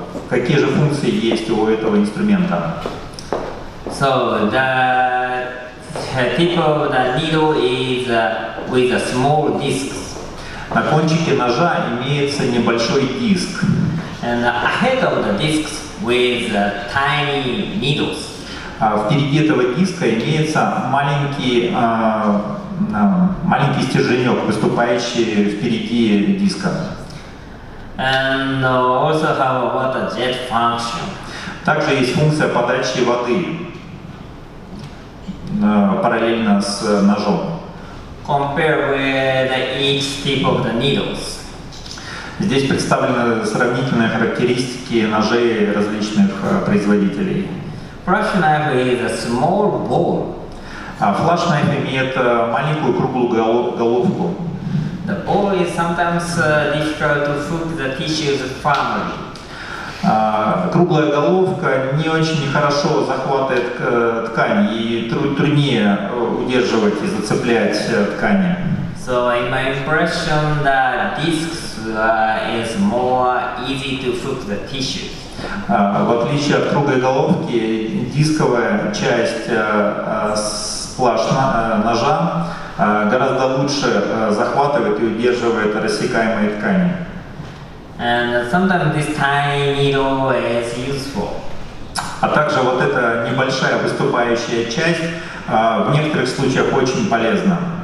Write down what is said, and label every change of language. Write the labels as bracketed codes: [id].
[ru] Какие же функции есть у этого инструмента? [en] So the tip of the needle is with a small disc. [ru] На кончике ножа имеется небольшой диск. [en] And ahead of the discs with tiny needles. [ru] Впереди этого диска имеется маленький стерженек, выступающий впереди диска. [en] And also have a water jet function. [ru] Также есть функция подачи воды параллельно с ножом. [en] Compared with each tip of the needles. [ru] Здесь представлены сравнительные характеристики ножей различных производителей. [en] Flash knife is a small ball. [ru] Флаш-найф имеет маленькую круглую головку. [en] The ball is sometimes difficult to hook the tissues firmly. [ru] Круглая головка не очень хорошо захватывает ткань и труднее удерживать и зацеплять ткани. [en] So in my impression, the discs is more easy to hook the tissues. [ru] В отличие от круглой головки, дисковая часть сплаш ножа гораздо лучше захватывает и удерживает рассекаемые ткани. [en] And sometimes this tiny needle is useful. [ru] А также вот эта небольшая выступающая часть в некоторых случаях очень полезна.